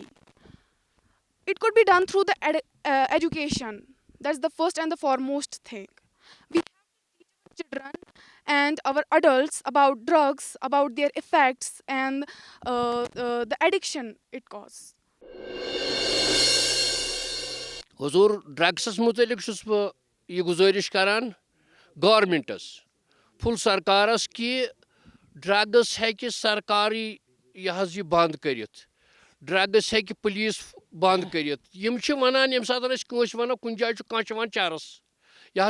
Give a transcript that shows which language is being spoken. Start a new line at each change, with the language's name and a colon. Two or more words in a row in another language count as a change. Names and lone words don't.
English: It could be done through the education. That's the first and the foremost thing. We have to teach our children and our adults about drugs, about their effects and the addiction it causes.
Kashmiri: حضور ڈرگسس متعلق چھُس بہٕ یہ گزٲرِش کران گورمنٹس فل سرکارس کہ ڈرگس ہیٚکہِ سرکاری یہ بند کٔرِتھ ڈرگس ہیٚکہِ پولیس بند کٔرِتھ یم چھِ ونان ییٚمہِ ساتہٕ أسۍ کٲنٛسہِ ونو کُنہِ جایہِ چھُ کانٛہہ چٮ۪وان چرس یہ